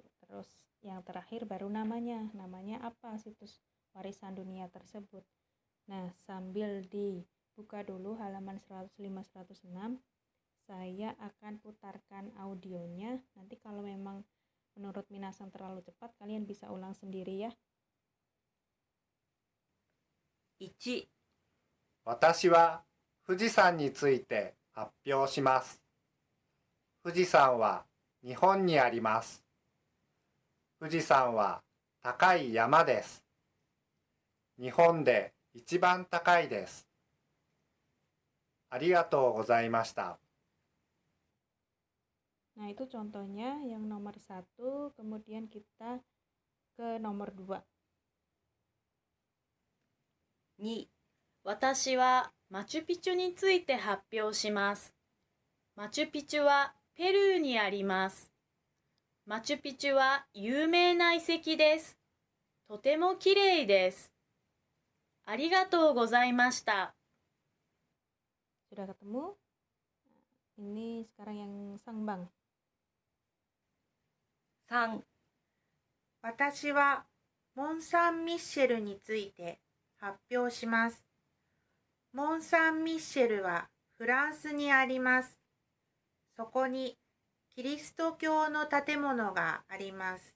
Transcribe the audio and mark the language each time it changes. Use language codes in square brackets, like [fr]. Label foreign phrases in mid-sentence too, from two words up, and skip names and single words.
[id] Terus yang terakhir baru namanya apa situs warisan dunia tersebut. Nah, sambil dibuka dulu halaman 105-106, saya akan putarkan audionya. Nanti kalau memang menurut minasang terlalu cepat, kalian bisa ulang sendiri ya. [ja] 1、私は富士山について発表します。富士山は日本にあります。富士山は高い山です。日本で一番高いです。ありがとうございました。 [id] Nah, itu contohnya yang nomor 1, kemudian kita ke nomor 2. [ja] 2、私はマチュピチュについて発表します。マチュピチュはペルーにあります。マチュピチュは有名な遺跡です。とてもきれいです。ありがとうございました。 [id] Sudah ketemu? Ini sekarang yang Sangbang. [ja] 3、私はモン・サン・ミッシェルについて発表します。モン・サン・ミッシェルはフランスにあります。そこにキリスト教の建物があります。